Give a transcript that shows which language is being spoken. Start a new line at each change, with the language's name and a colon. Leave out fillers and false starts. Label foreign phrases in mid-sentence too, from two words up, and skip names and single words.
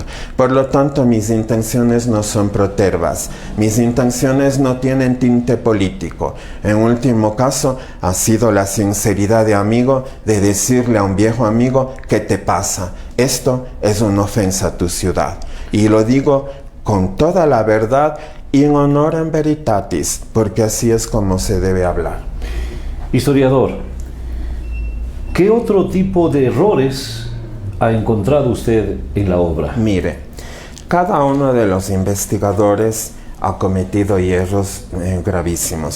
Spanish: Por lo tanto, mis intenciones no son protervas, mis intenciones no tienen tinte político. En último caso, ha sido la sinceridad de amigo de decirle a un viejo amigo: ¿qué te pasa? Esto es una ofensa a tu ciudad. Y lo digo con toda la verdad,
Latin: in honorem veritatis,
Spanish: porque así es como se debe hablar. Historiador, ¿qué otro tipo de errores ha encontrado usted en la obra? Mire, cada uno de los investigadores ha cometido hierros gravísimos.